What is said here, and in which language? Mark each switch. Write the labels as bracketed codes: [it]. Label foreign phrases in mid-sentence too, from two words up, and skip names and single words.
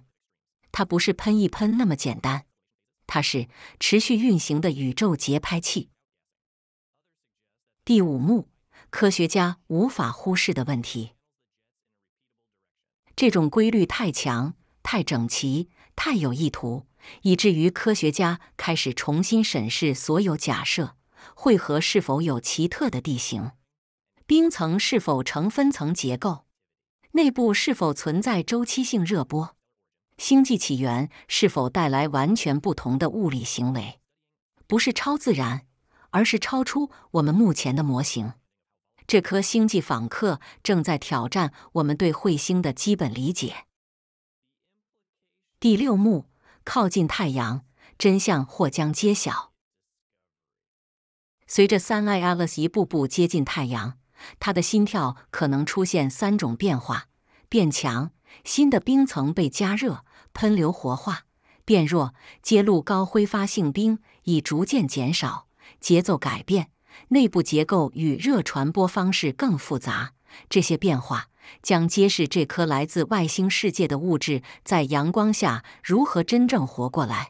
[zh] 它不是噴一噴那麼簡單，它是持續運行的宇宙節拍器。第五幕，科學家無法忽視的問題。這種規律太強、太整齊、太有意圖，以至於科學家開始重新審視所有假設： 彗核是否有奇特的地形？冰層是否呈分層結構？內部是否存在周期性熱波？星際起源是否帶來完全不同的物理行為？不是超自然，而是超出我們目前的模型。這顆星際訪客正在挑戰我們對彗星的基本理解。第六幕，靠近太陽，真相或將揭曉。隨着 Suneye Atlas 一步步接近太陽，它的心跳可能出現3種變化：變強，新的冰層被加熱，噴流活化；变弱，揭露高揮發性冰已逐漸減少；節奏改變，內部結構與熱傳播方式更複雜。這些變化將揭示這顆來自外星世界的物質在陽光下如何真正活過來。